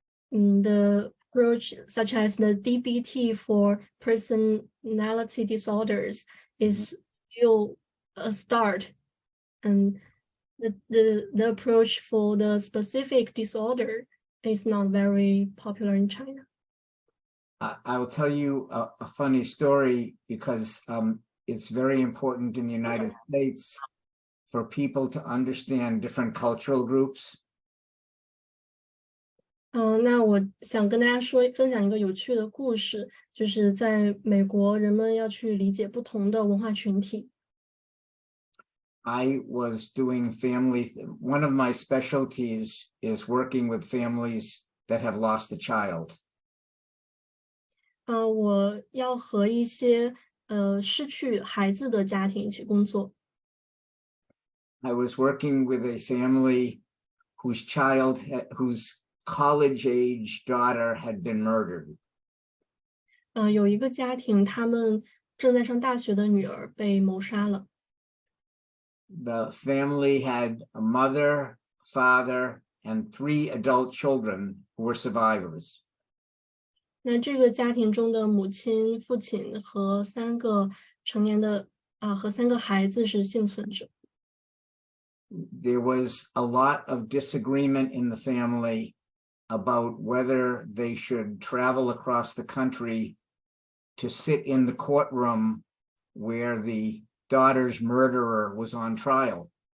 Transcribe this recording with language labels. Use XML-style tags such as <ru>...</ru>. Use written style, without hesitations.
<en>The approach, such as the DBT for personality disorders, is still a start, and the approach for the specific disorder is not very popular in China. I will tell you a funny story because it's very important in the United States for people to understand different cultural groups.</en> <zh>那我想跟大家分享一个有趣的故事，就是在美国，人们要去理解不同的文化群体。</zh> <en>I was doing one of my specialties is working with families that have lost a child.</en> <zh>我要和一些失去孩子的家庭一起工作。</zh> <en>I was working with a family whose college-age daughter had been murdered.</en> <zh>有一个家庭，他们正在上大学的女儿被谋杀了。</zh> <en>The family had a mother, father, and 3 adult children who were survivors.</en> <zh>那这个家庭中的母亲、父亲和3个成年的和3个孩子是幸存者。</zh> <en>There was a lot of disagreement in the family about whether they should travel across the country to sit in the courtroom where the daughter's murderer was on trial.</en>